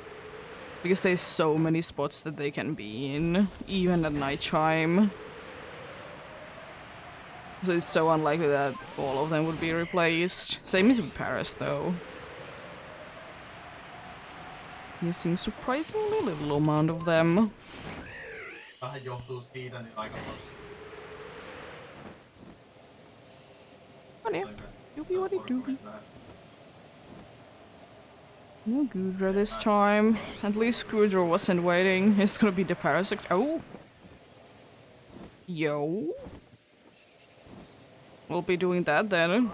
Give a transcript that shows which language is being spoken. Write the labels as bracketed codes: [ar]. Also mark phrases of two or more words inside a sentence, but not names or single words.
[en] Because there's so many spots that they can be in, even at nighttime. So it's so unlikely that all of them would be replaced. Same as with Paris, though. Missing surprisingly little amount of them. [fi] Vähän johtuu siitä, niin aika [en] Oh yeah. Doobie waddy doobie. No Gudra this time. At least Gudra wasn't waiting. It's gonna be the parasite. Oh! Yo! We'll be doing that then.